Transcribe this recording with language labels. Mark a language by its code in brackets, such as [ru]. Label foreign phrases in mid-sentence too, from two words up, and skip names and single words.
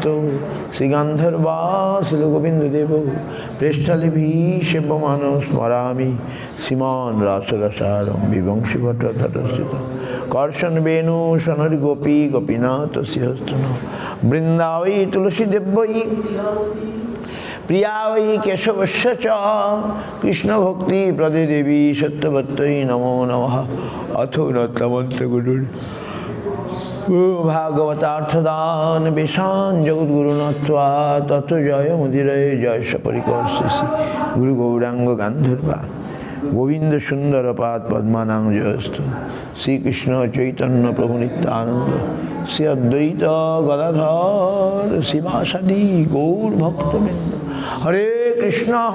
[sa] শ্রীগান্ধর্বাসুর গোবিন্দদেব পৃষ্ঠলিভি সেব্যমান স্মরামি শ্রীমান রাসরসারম বিবংশী ভট্ট তটস্থিত কর্ষণ বেণু সনর গোপী গোপীনাথ শ্রীহস্তন বৃন্দাবৈ তুলসী দেব্যৈ প্রিয়া বৈ কেশবস্য চ কৃষ্ণ ভক্তি প্রদে দেবী সত্যবত্যৈ নমো নমঃ অথ নতমন্ত্র গুরুর ভাগবতার্থদান বেশান জগদ্গুরুনত্বা তত জয় মুদিরয় জয় সপরিকর শ্রী গুরু গৌরাঙ্গ গান্ধর্বা গোবিন্দ সুন্দর পাদ পদ্মানাং জয়স্তু শ্রীকৃষ্ণ চৈতন্য প্রভু নিত্যানন্দ শ্রী অদ্বৈত গদাধর শিবাসাদি গৌর ভক্তবৃন্দ হরে কৃষ্ণ